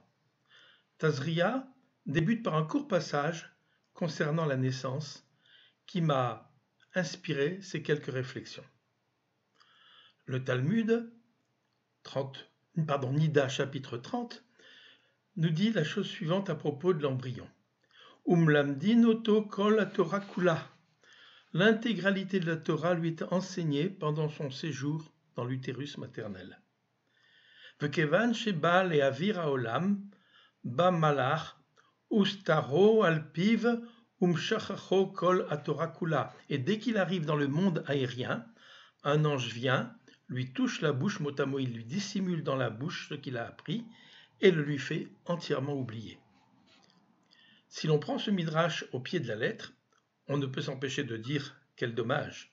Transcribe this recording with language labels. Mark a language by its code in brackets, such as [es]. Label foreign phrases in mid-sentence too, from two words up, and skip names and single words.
[fr] Tazria débute par un court passage concernant la naissance qui m'a inspiré ces quelques réflexions. Le Talmud, Nida chapitre 30, nous dit la chose suivante à propos de l'embryon. [he] ומלמדין אותו כל התורה כולה. [fr] L'intégralité de la Torah lui est enseignée pendant son séjour dans l'utérus maternel. [he] וכיון שבא לאויר העולם, בא מלאך, וסטרו על פיו, ומשכחו כל התורה כולה. [fr] Et dès qu'il arrive dans le monde aérien, un ange vient, lui touche la bouche, mot à mot, il lui dissimule dans la bouche ce qu'il a appris et le lui fait entièrement oublier. Si l'on prend ce midrash au pied de la lettre, on ne peut s'empêcher de dire quel dommage.